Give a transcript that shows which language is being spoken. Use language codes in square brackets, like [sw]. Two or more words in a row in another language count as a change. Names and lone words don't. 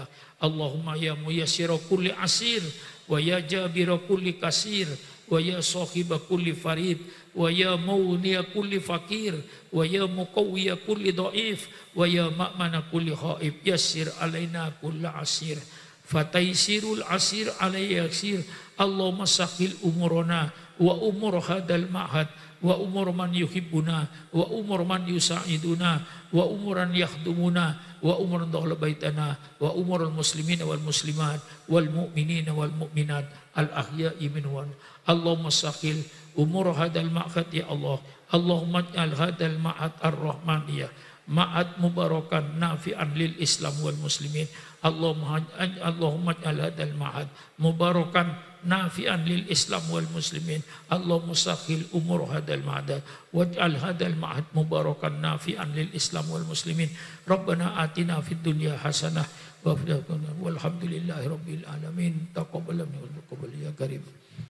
[ar] اللهم يا ميسر كل عسير ويا جابر كل كسير ويا صاحب كل فريد ويا مغني كل فقير ويا مقوي كل ضعيف ويا مأمن كل خائف يسر علينا كل عسير فتيسير العسير عليك يسير. اللهم سهل أمورنا وأمور هذا المعهد وأمور من يحبنا وأمور من يساعدنا وأمور من يخدمنا وأمور من دخل بيتنا وأمور المسلمين والمسلمات والمؤمنين والمؤمنات الأحياء منهم. اللهم سهل أمور هذا المعهد يا الله. اللهم اجعل هذا المعهد الرحمانية معهدا مباركا نافعا للإسلام والمسلمين. اللهم اجعل هذا المعهد مباركا نافعا للإسلام والمسلمين. اللهم سهل أمور هذا المعهد واجعل هذا المعهد مباركا نافعا للإسلام والمسلمين. ربنا آتنا في الدنيا حسنة وفي الآخرة والحمد لله رب العالمين. تقبل منا وتقبل يا كريم.